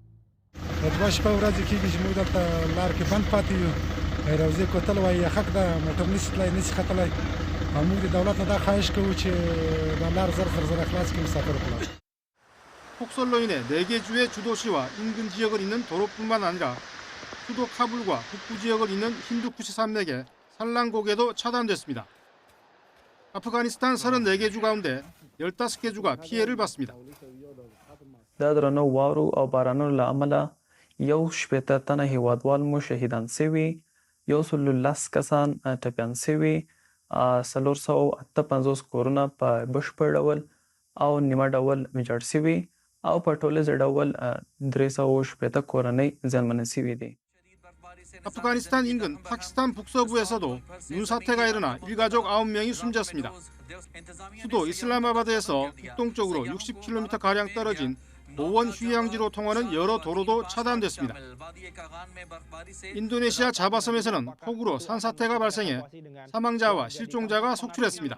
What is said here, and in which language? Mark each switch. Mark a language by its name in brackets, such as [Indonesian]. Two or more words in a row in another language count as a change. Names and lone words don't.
[Korean] 폭설로 인해 4개 주의 주도시와 인근 지역을 잇는 도로뿐만 아니라 수도 카불과 북부 지역을 잇는 힌두쿠시 산맥의 산란고개도 차단됐습니다. 아프가니스탄 34개 주 가운데 15개 주가 피해를 봤습니다. [Pashto] دادرنو وارو او بارانو لاملا یو شپته تنه هیوادوال مو شهیدان سوي یو سلولاس کسان ټپيان سوي 458 کورونه په بشپړ ډول او نیمه ډول ویجاړ سوي او په ټوله ډول 380 کورنۍ ځانمن سوي دي. [Korean] 아프가니스탄 인근 파키스탄 북서부에서도 눈사태가 일어나 일가족 9명이 숨졌습니다. 수도 이슬람아바드에서 북동쪽으로 60km가량 떨어진 보원 휴양지로 통하는 여러 도로도 차단됐습니다. 인도네시아 자바섬에서는 폭우로 산사태가 발생해 사망자와 실종자가 속출했습니다.